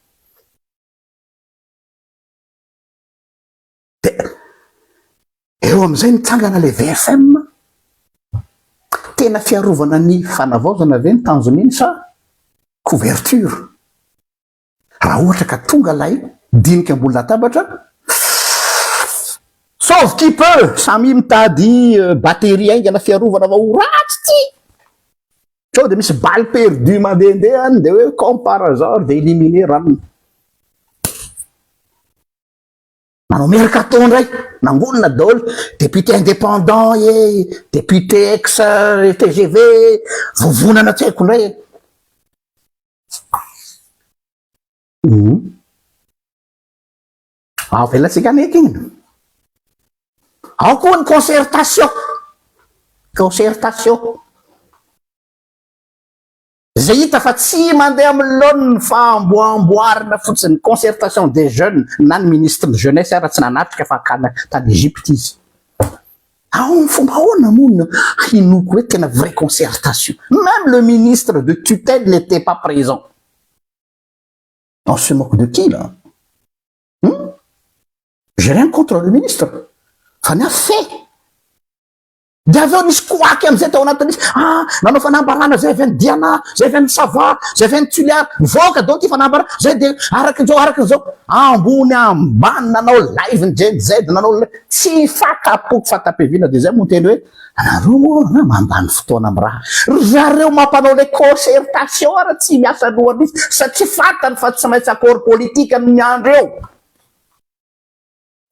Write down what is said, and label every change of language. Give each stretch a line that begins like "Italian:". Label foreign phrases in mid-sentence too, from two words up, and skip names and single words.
Malagasy: De eo amizay nitsangana le VFM tena fiarovana ny fanavaozana ve ny tanjony iny sa couverture. Raha ohatra ka tonga lay dinika ambony latabatra
French: sauve qui peut
Malagasy: samy mitady batterie aingana fiarovana va ho ratsy ty sao de misy
French: balle perdu
Malagasy: mandendehany de hoe
French: comme par hasard de éliminer
Malagasy: ranony manao miaraka ataondray nangonina daholo
French: député indépendant député ex TGV
Malagasy: vovonana tsy haiko ndray velatsika aneky igny ao koa ny concertation zay hita fa tsy mandeha amin'ny laoniny fa amboarina fotsiny
French: concertation des jeunes
Malagasy: na ny
French: ministre de jeunesse
Malagasy: raha tsy nanatrika fa akana tany Egypte izy ao fomba ahoana moa hinoko hoe tena
French: vraie concertation. Même le ministre de tutelle n'était pas présent. On se moque de qui là? J'ai rien contre le ministre.
Malagasy: Fa ny fait. Daveo nisy koaky amizay tao anatin'izy nanao fanambarana zay avy any Diana zay avy any Sava zay avy any Tuliar voka donc fanambarana zay de arakin'izao ambony ambany nanao live ny Gen Z nanao tsy fatapoko fatapevina de zay monteny hoe anareo moa mandany fotoana amin'ny raha zareo mampanao le concertation ara tsy miasa lohan'izy satria fatany fa tsy maintsy
French: accord politique
Malagasy: amin'ny andro eo.